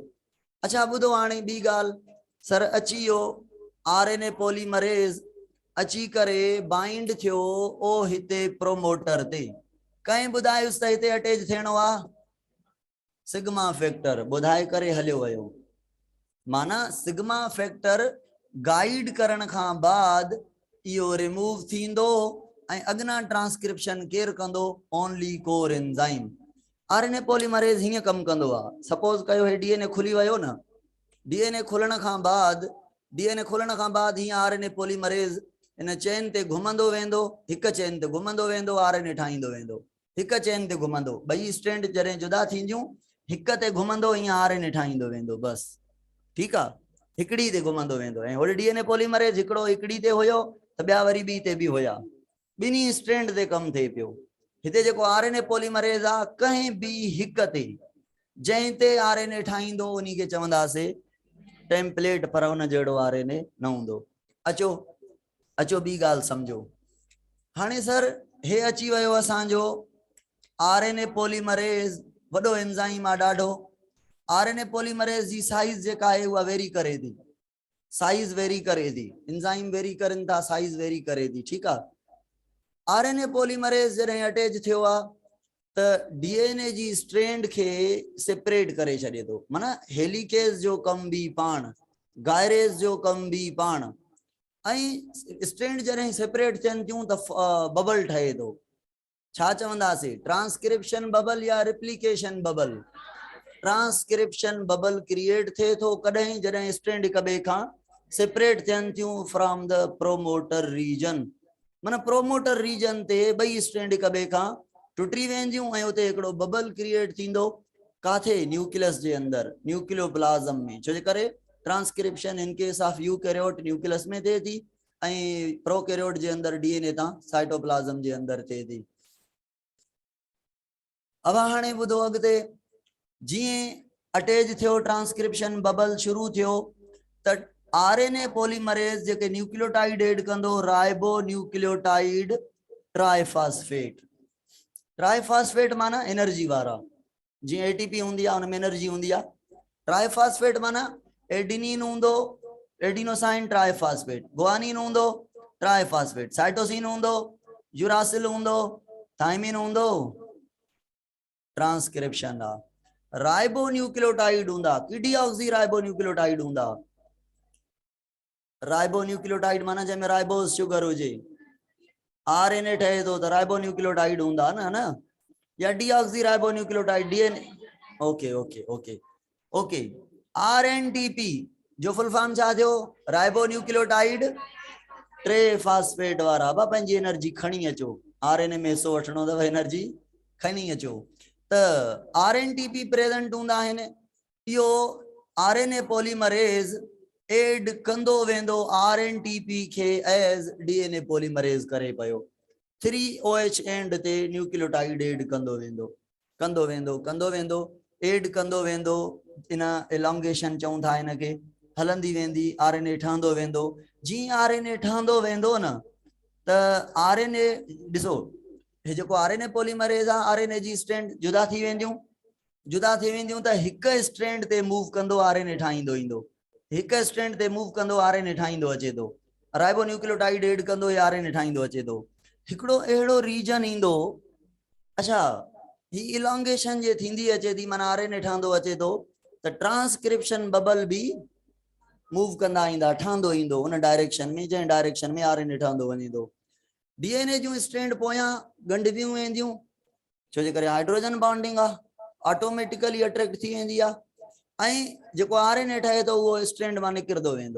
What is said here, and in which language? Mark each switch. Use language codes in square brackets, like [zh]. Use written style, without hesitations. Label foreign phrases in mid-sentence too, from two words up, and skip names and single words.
[sd] अच्छा ॿुधो हाणे ॿी ॻाल्हि, सर अची वियो [en] RNA polymerase [sd] अची करे बाइंड थियो ओ हिते प्रोमोटर ते, कंहिं ॿुधायुसि त हिते अटैच थियणो आहे, [en] sigma factor [sd] ॿुधाए करे हलियो वियो। माना [en] sigma factor [sd] गाइड करण खां बाद इहो रिमूव थींदो ऐं अॻिना ट्रांसक्रिप्शन केरु कंदो, [en] only core enzyme. RNA polymerase [sd] हीअं कमु कंदो आहे, सपोज कयो हे डीएनए खुली वियो न, डीएनए खुलण खां बाद हीअं [en] RNA polymerase [sd] इन चेन ते घुमंदो वेंदो, हिकु चेन ते घुमंदो वेंदो, आरएनए ठाहींदो वेंदो, हिकु चेन ते घुमंदो, ॿई स्ट्रैंड जॾहिं जुदा थींदियूं हिक ते घुमंदो, ईअं आरएनए ठाहींदो वेंदो, [hi] बस ठीक है, [sd] हिकड़ी ते घुमंदो वेंदो। ऐं होॾे [en] DNA polymerase [sd] हिकिड़ो हिकड़ी ते हुयो त ॿिया वरी ॿी ते बि हुया, ॿिन्ही स्ट्रैंड ते कमु थिए पियो। हिते जेको [en] RNA polymerase [sd] आहे कंहिं बि हिक ते जंहिं ते आरएनए ठाहींदो उन्ही खे चवंदासीं टेम्पलेट, पर उन जहिड़ो आरएनए न हूंदो। अचो अचो ॿी ॻाल्हि सम्झो, हाणे सर हे अची वियो असांजो [en] RNA polymerase, [sd] वॾो एंजाइम आहे ॾाढो। [en] RNA polymerase [sd] जी साइज जेका आहे उहा वेरी करे थी, साइज वेरी करे थी, एंजाइम वेरी करनि था, साइज वेरी करे थी, ठीक आहे। [en] RNA polymerase [sd] जॾहिं अटैच थियो आहे त डीएनए जी स्ट्रैंड के सेपरेट करे छॾे थो, माना हेलिकेज़ जो कम भी पाण, गायरेज़ जो कम भी पाण, ऐं स्ट्रैंड जॾहिं सेपरेट थियनि थियूं त बबल ठहे थो, छा चवंदासीं, [en] transcription bubble या replication bubble. transcription bubble [sd] क्रिएट थे थो कॾहिं जॾहिं स्ट्रैंड हिक ॿिए खां सेपरेट थियनि थियूं [en] from the promoter region, [sd] माना [en] promoter region [sd] ते ॿई स्ट्रैंड हिक ॿिए खां टुटी वेंदियूं ऐं उते हिकिड़ो बबल क्रिएट थींदो, काथे, न्यूक्लियस जे अंदर, न्यूक्लियोप्लाज्म में, छो जे करे [en] transcription in case of eukaryote nucleus [sd] में थिए थी ऐं प्रोकैरियोट जे अंदर डीएनए तां साइटोप्लाज्म जे अंदर थिए थी। अब हाणे ॿुधो अॻिते, जीअं अटैच थियो [en] transcription bubble [sd] शुरू थियो त [en] RNA polymerase [sd] जेके न्यूक्लियोटाइड ऐड कंदो, [en] ribonucleotide triphosphate. [sd] ट्राइफॉस्फेट माना एनर्जी वारा, जी एटीपी होंगी उनमें एनर्जी होंगी। ट्राइफॉस्फेट माना एडिनिन होंदो, [en] adenosine triphosphate, [sd] गुआनिन होंदो ट्राइफॉस्फेट, साइटोसिन होंदो, यूरासिल होंदो, थायमिन होंदो, ट्रांसक्रिप्शन आ। [en] ribonucleotide [sd] होंदा, [en] deoxyribonucleotide [sd] होंदा। [en] ribonucleotide [sd] माना जंहिंमें [en] ribose sugar [sd] हुजे, आरएनए ठहे थो त [en] ribonucleotide [sd] हूंदा न, [en] या deoxyribonucleotide, DNA. okay okay okay okay, [sd] आरएनटीपी जो [en] full form [sd] छा थियो, [en] ribonucleotide triphosphate [sd] वारा। बा पंहिंजी एनर्जी खणी अचो, आरएनए में हिस्सो वठणो अथव, एनर्जी खणी अचो। त आरएनटीपी प्रेजेंट हूंदा आहिनि, इहो [en] RNA polymerase [sd] एड कंदो वेंदो आरएनटीपी खे [en] as DNA polymerase [sd] करे पियो, [en] 3OH end [sd] ते न्यूक्लियोटाइड एड कंदो वेंदो, कंदो वेंदो, कंदो वेंदो, एड कंदो वेंदो, इन एलोंगेशन चऊं था इनके, हलंदी वेंदी, आरएनए ठहंदो वेंदो। जीअं आरएनए ठहंदो वेंदो न त आरएनए ॾिसो, हे जेको [en] RNA polymerase [sd] आहे, आरएनए जी स्ट्रैंड जुदा थी वेंदियूं, जुदा थी वेंदियूं त हिक स्ट्रैंड ते मूव कंदो आरएनए ठाहींदो ईंदो, हिक स्ट्रैंड ते मूव कंदो आरएनए ठाहींदो अचे थो, [en] ribonucleotide [sd] एड कंदो या आरएनए ठाहींदो अचे थो, हिकिड़ो अहिड़ो रीजन ईंदो। अच्छा, ही इलोंगेशन जे थींदी अचे थी, माना आरएनए ठहंदो अचे थो त ट्रांसक्रिप्शन बबल भी मूव कंदा ईंदा, ठहंदो ईंदो उन डायरेक्शन में जंहिं डायरेक्शन में आरएनए ठहंदो वञे थो। डीएनए जूं स्ट्रैंड पोयां गंढबियूं वेंदियूं, छो जे करे [en] hydrogen bonding [sd] आहे, [en] automatically attract [sd] थी वेंदी आहे, ऐं जेको आरएनए ठहे थो उहो स्ट्रैंड मां निकिरंदो वेंदो।